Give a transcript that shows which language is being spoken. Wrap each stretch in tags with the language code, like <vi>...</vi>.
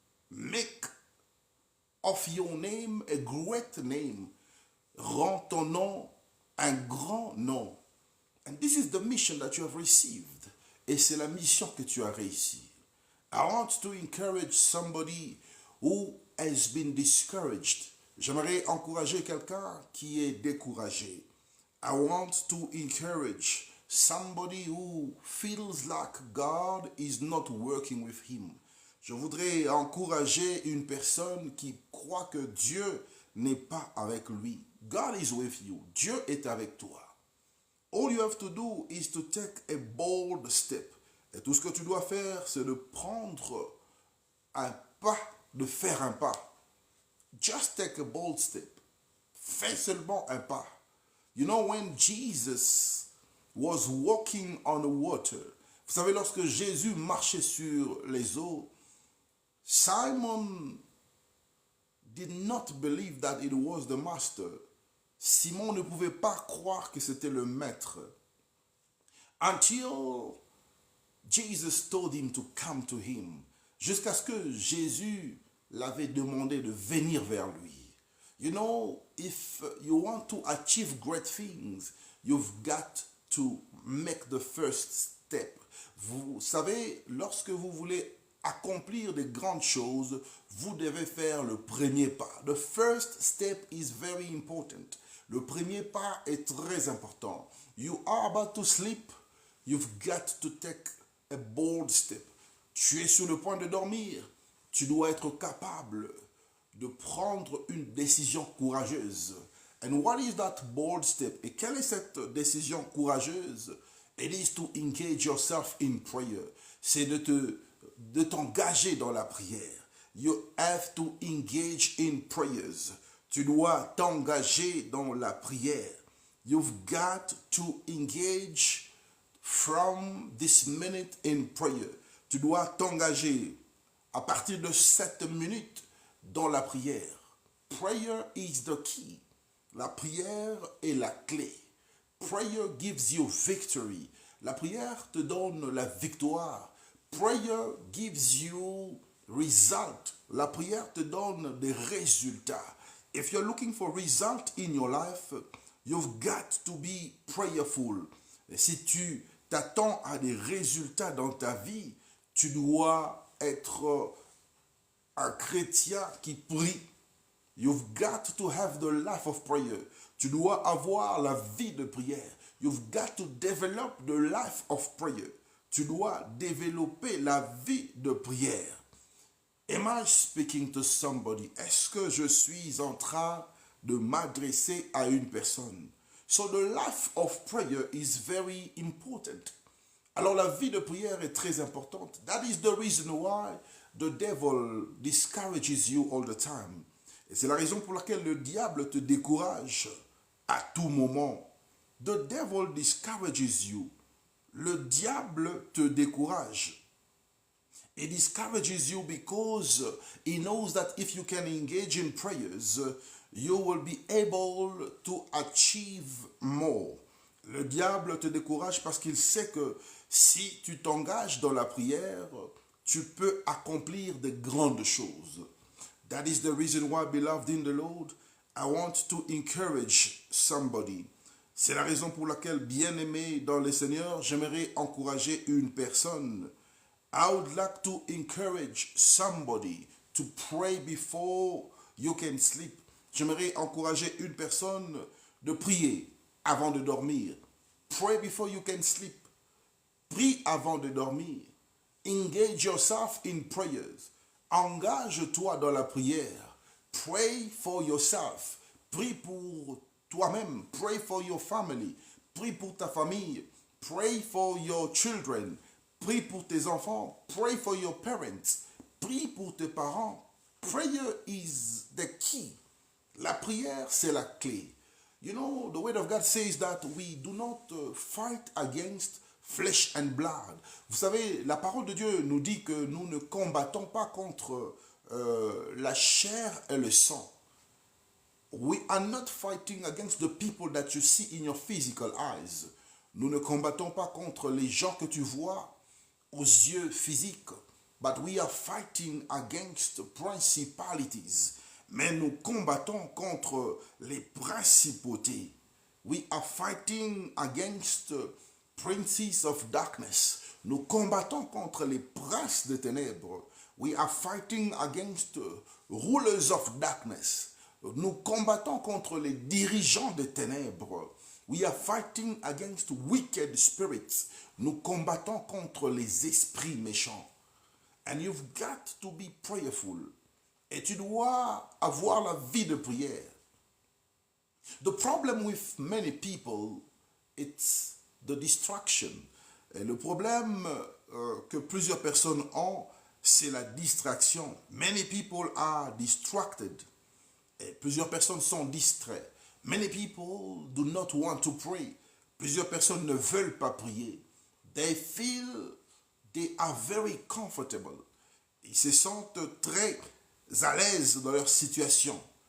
<en>Make of your name a great name.</en> <fr>Rends ton nom un grand nom.</fr> <en>And this is the mission that you have received.</en> <fr>Et c'est la mission que tu as réussi.</fr> <en>I want to encourage somebody who has been discouraged.</en> <fr>J'aimerais encourager quelqu'un qui est découragé.</fr> <en>I want to encourage somebody who feels like God is not working with him.</en> <fr>Je voudrais encourager une personne qui croit que Dieu n'est pas avec lui.</fr> <en>God is with you.</en> <fr>Dieu est avec toi.</fr> <en>All you have to do is to take a bold step.</en> <fr>Et tout ce que tu dois faire, c'est de prendre un pas, de faire un pas.</fr> <en>Just take a bold step.</en> <fr>Fais seulement un pas.</fr> <en>You know, when Jesus was walking on the water,</en> <fr>vous savez, lorsque Jésus marchait sur les eaux,</fr> <en>Simon did not believe that it was the master.</en> <fr>Simon ne pouvait pas croire que c'était le maître.</fr> <en>Until Jesus told him to come to him.</en> <fr>Jusqu'à ce que Jésus l'avait demandé de venir vers lui.</fr> <en>You know, if you want to achieve great things, you've got to make the first step.</en> <fr>Vous savez, lorsque vous voulez accomplir de grandes choses, vous devez faire le premier pas.</fr> <en>The first step is very important.</en> <fr>Le premier pas est très important.</fr> <en>You are about to sleep, you've got to take a bold step.</en> <fr>Tu es sur le point de dormir, tu dois être capable de prendre une décision courageuse.</fr> <en>And what is that bold step?</en> <fr>Et quelle est cette décision courageuse?</fr> <en>It is to engage yourself in prayer.</en> <fr>C'est de t'engager dans la prière.</fr> <en>You have to engage in prayers.</en> <fr>Tu dois t'engager dans la prière.</fr> <en>You've got to engage from this minute in prayer.</en> <fr>Tu dois t'engager à partir de cette minute dans la prière.</fr> <en>Prayer is the key.</en> <fr>La prière est la clé.</fr> <en>Prayer gives you victory.</en> <fr>La prière te donne la victoire.</fr> <en>Prayer gives you result.</en> <fr>La prière te donne des résultats.</fr> <en>If you're looking for result in your life, you've got to be prayerful.</en> <fr>Et si tu t'attends à des résultats dans ta vie, tu dois être un chrétien qui prie.</fr> <en>You've got to have the life of prayer.</en> <fr>Tu dois avoir la vie de prière.</fr> <en>You've got to develop the life of prayer.</en> <fr>Tu dois développer la vie de prière.</fr> <en>Am I speaking to somebody?</en> <fr>Est-ce que je suis en train de m'adresser à une personne?</fr> <en>So the life of prayer is very important.</en> <fr>Alors la vie de prière est très importante.</fr> <en>That is the reason why the devil discourages you all the time.</en> <fr>Et c'est la raison pour laquelle le diable te décourage à tout moment.</fr> <en>The devil discourages you.</en> <fr>Le diable te décourage.</fr> <en>He discourages you because he knows that if you can engage in prayers, you will be able to achieve more.</en> <fr>Le diable te décourage parce qu'il sait que si tu t'engages dans la prière, tu peux accomplir de grandes choses.</fr> <en>That is the reason why, beloved in the Lord, I want to encourage somebody.</en> <fr>C'est la raison pour laquelle, bien-aimé dans le Seigneur, j'aimerais encourager une personne.</fr> <en>I would like to encourage somebody to pray before you can sleep.</en> <fr>J'aimerais encourager une personne de prier avant de dormir.</fr> <en>Pray before you can sleep.</en> <fr>Prie avant de dormir.</fr> <en>Engage yourself in prayers.</en> <fr>Engage-toi dans la prière.</fr> <en>Pray for yourself.</en> <fr>Prie pour toi-même.</fr> <en>Pray for your family.</en> <fr>Prie pour ta famille.</fr> <en>Pray for your children.</en> <fr>Prie pour tes enfants.</fr> <en>Pray for your parents.</en> <fr>Prie pour tes parents.</fr> <en>Prayer is the key.</en> <fr>La prière, c'est la clé.</fr> <en>You know, the word of God says that we do not fight against flesh and blood.</en> <fr>Vous savez, la parole de Dieu nous dit que nous ne combattons pas contre la chair et le sang.</fr> <en>We are not fighting against the people that you see in your physical eyes.</en> <fr>Nous ne combattons pas contre les gens que tu vois aux yeux physiques.</fr> <en>But we are fighting against principalities.</en> <fr>Mais nous combattons contre les principautés.</fr> <en>We are fighting against princes of darkness.</en> <fr>Nous combattons contre les princes des ténèbres.</fr> <en>We are fighting against rulers of darkness.</en> <fr>Nous combattons contre les dirigeants des ténèbres.</fr> <en>We are fighting against wicked spirits.</en> <fr>Nous combattons contre les esprits méchants.</fr> <en>And you've got to be prayerful.</en> <fr>Et tu dois avoir la vie de prière.</fr> <en>The problem with many people, it's the distraction.</en> <fr>Et le problème que plusieurs personnes ont, c'est la distraction.</fr> <en>Many people are distracted.</en> <fr>Et plusieurs personnes sont distraites.</fr> <en>Many people do not want to pray.</en> <fr>Plusieurs personnes ne veulent pas prier.</fr> <en>They feel they are very comfortable.</en> <fr>Ils se sentent très à l'aise dans leur situation.</fr>